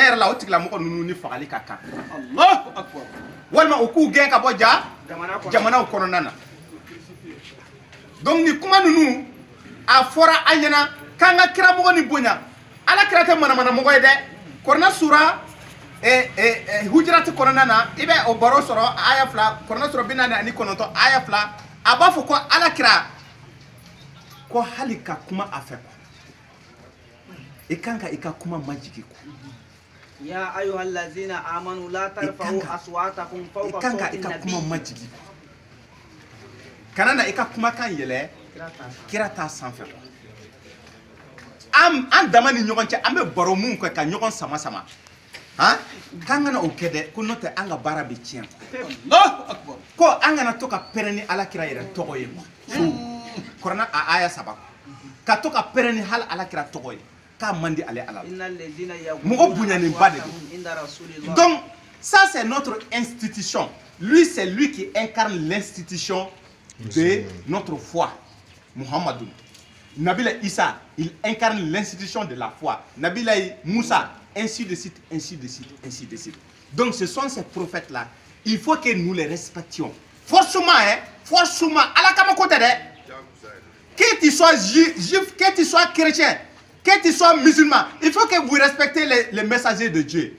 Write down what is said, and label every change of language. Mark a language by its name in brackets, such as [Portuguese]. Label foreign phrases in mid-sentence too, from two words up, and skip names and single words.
[Bambara] yɛrɛ la o tigilamɔgɔ ninnu ni fagali ka kan walima u k'u gɛn ka bɔ jamanaw kɔnɔna na donc ni kuma ninnu a fɔra an ɲɛna k'an ka kiramɔgɔ ni bonya alakira tɛ manamanamɔgɔ ye dɛ kɔrɔna sura hujirati kɔnɔna na i bɛ o baro sɔrɔ aya 2 kɔrɔna sura 49 aya 2 a b'a fɔ ko alakira ko hali ka kuma a fɛ i kan ka i ka kuma majigi ko [Arabic] يا أيها الذين آمنوا لا ترفعوا أصواتكم فوق صوت [Bambara] an-nabi kuma majigi kana na i ka kuma kan yɛlɛ kira ta sanfɛ an dama ni ɲɔgɔn cɛ an bɛ baro mun kɛ ka ɲɔgɔn sama sama han k'an kana o kɛ dɛ ko n'o tɛ an ka baara bɛ tiɲɛ ko an kana to ka pɛrɛn ni alakira yɛrɛ tɔgɔ ye kɔrɔna a aya 3 ka to ka pɛrɛn ni hali alakira tɔgɔ ye k'a man di ale ala mɔgɔ bonyaninba de don [French] donc ça c'est notre institution lui c'est lui qui incarne l'institution de notre foi Muhammadu Nabila Issa il incarne l'institution de la foi Nabila Moussa ainsi de suite ainsi de suite ainsi de suite donc ce sont ces prophètes là il faut que nous les respections forcément forcément [Bambara] ala kama [French] côté de que tu sois juif que tu sois chrétien que tu sois musulman, il faut que vous respectez les messagers de Dieu.